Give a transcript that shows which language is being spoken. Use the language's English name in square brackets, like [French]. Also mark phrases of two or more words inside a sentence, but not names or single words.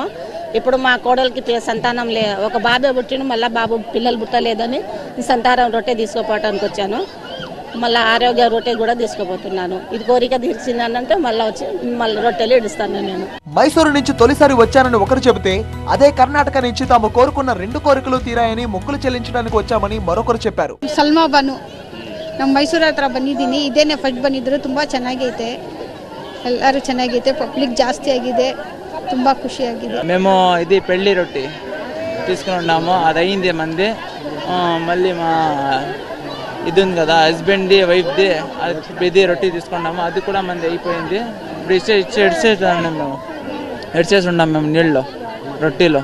[Telugu] ఇప్పుడు మా కోడలికి సంతానం ఒక బాబే పుట్టిన, మళ్ళీ బాబు పిల్లలు పుట్టలేదని సంతానం రొట్టె తీసుకోపోవటానికి వచ్చాను. మళ్ళీ ఆరోగ్య రొట్టె కూడా తీసుకోపోతున్నాను. ఇది కోరిక తీర్చిందనంటే మళ్ళీ రొట్టెలు ఇడుస్తాను నేను. మైసూరు నుంచి తొలిసారి వచ్చానని ఒకరు చెబితే, అదే కర్ణాటక నుంచి తాము కోరుకున్న 2 కోరికలు తీరాయని మొక్కులు చెల్లించడానికి వచ్చామని మరొకరు చెప్పారు. [Kannada] ಸಲ್ಮಾ ಬಾನು ನಮ್ಮ ಮೈಸೂರು ಹತ್ರ ಬಂದಿದ್ದೀನಿ. ಇದೇನೆ ಫಸ್ಟ್ ಬಂದಿದ್ರು. ತುಂಬ ಚೆನ್ನಾಗೈತೆ, ಎಲ್ಲರೂ ಚೆನ್ನಾಗೈತೆ, ಪಬ್ಲಿಕ್ ಜಾಸ್ತಿ ಆಗಿದೆ, ತುಂಬ ಖುಷಿಯಾಗಿದೆ. [Telugu] మేము ఇది పెళ్లి రొట్టి తీసుకున్నాము, అది అయింది మంది. మళ్ళీ మా ఇది ఉంది కదా హస్బెండ్ది వైఫ్ది, ఇది రొట్టి తీసుకున్నాము, అది కూడా మంది అయిపోయింది. ఇప్పుడు ఎడ్చేసి ఉన్నాం మేము నీళ్ళలో, రొట్టిలో.